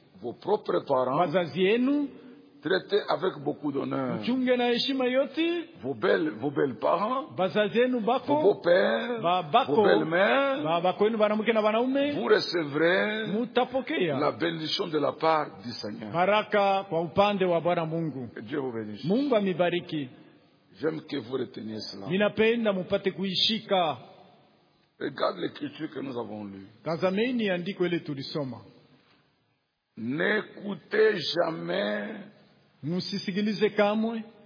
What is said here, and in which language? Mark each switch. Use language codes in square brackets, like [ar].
[fr] Vos propres parents. [sw] Bazazi yenu. [fr] Traitez avec beaucoup d'honneur. [sw] Muchunge na heshima yote. [fr] Vos belles parents. [sw] Bazazi yenu bako. [fr] Vos pères. [sw] Ba bako. [fr] Vos belles mères. [sw] Ba bako yenu banamuke na banaume. [fr] Vous recevrez. [sw] Mutapokea. [fr] La bénédiction de la part du Seigneur. [sw] Baraka kwa upande wa Bwana Mungu. [fr] Dieu vous bénisse. [sw] Mungu amibariki. [fr] J'aime que vous reteniez cela. [sw] Ninapenda mupate kuishika. [fr] Regarde l'écriture que nous avons lue. [sw] Tazameni andiko ile tulisoma. [fr] N'écoutez jamais. [sw] Musisikilize kamwe.